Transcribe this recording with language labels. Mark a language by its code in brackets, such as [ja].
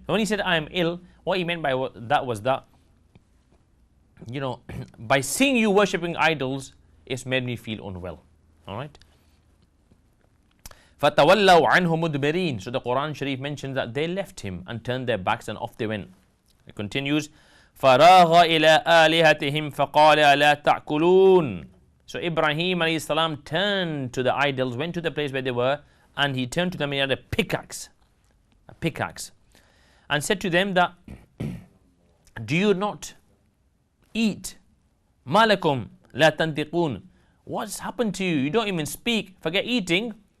[en] When he said, I am ill, what he meant by that was that, by seeing you worshipping idols, it's made me feel unwell. Alright? [ar] فَتَوَلَّوْا عَنْهُ مُدْبِرِينَ. [en] So the Quran Sharif mentions that they left him and turned their backs and off they went. It continues, [ar] فَرَاغَ إِلَىٰ آلِهَتِهِمْ فَقَالَ أَلَا تَعْقُلُونَ. [en] So Ibrahim alayhi salam turned to the idols, went to the place where they were, and he turned to them and he had a pickaxe, and said to them that, do you not eat? [ar] Malakum la tantiqun. [en] What's happened to you? You don't even speak. Forget eating.